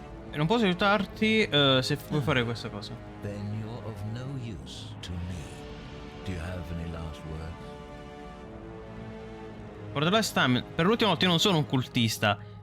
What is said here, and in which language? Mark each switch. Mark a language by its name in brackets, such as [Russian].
[Italian] E non posso aiutarti se vuoi fare questa cosa. [English] Then you're of no use to me. Do you have any last words? For the last time, [Italian] per l'ultima volta io non sono un cultista.